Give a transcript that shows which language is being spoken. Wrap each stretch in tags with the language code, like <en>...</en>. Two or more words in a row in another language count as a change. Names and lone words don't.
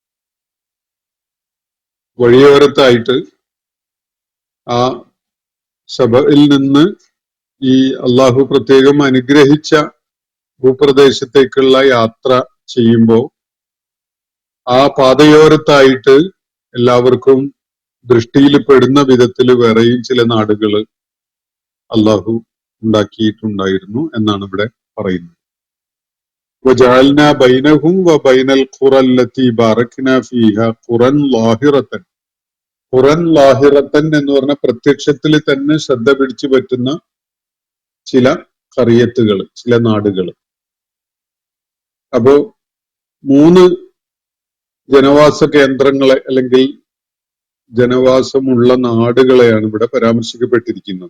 <ml>വഴിയോരത്തായിട്ട് ആ സബയിൽ നിന്ന് ഈ അള്ളാഹു പ്രത്യേകം അനുഗ്രഹിച്ച ഭൂപ്രദേശത്തേക്കുള്ള യാത്ര ചെയ്യുമ്പോൾ ആ പാതയോരത്തായിട്ട് എല്ലാവർക്കും ദൃഷ്ടിയിൽ പെടുന്ന വിധത്തിൽ വേറെയും ചില നാടുകൾ അള്ളാഹു ഉണ്ടാക്കിയിട്ടുണ്ടായിരുന്നു എന്നാണ് ഇവിടെ പറയുന്നത്.</ml> <ar>وجعلنا بينهم وبين القرى التي باركنا فيها قرى ظاهرة قرى ظاهرة</ar> <ml>എന്ന് പറഞ്ഞ പ്രത്യക്ഷത്തിൽ തന്നെ ശ്രദ്ധ പിടിച്ചു പറ്റുന്ന ചില ഖറിയത്തുകൾ, ചില നാടുകൾ. അപ്പോ 3 ജനവാസ കേന്ദ്രങ്ങളെ അല്ലെങ്കിൽ ജനവാസമുള്ള നാടുകളെയാണ് ഇവിടെ പരാമർശിക്കപ്പെട്ടിരിക്കുന്നത്.</ml>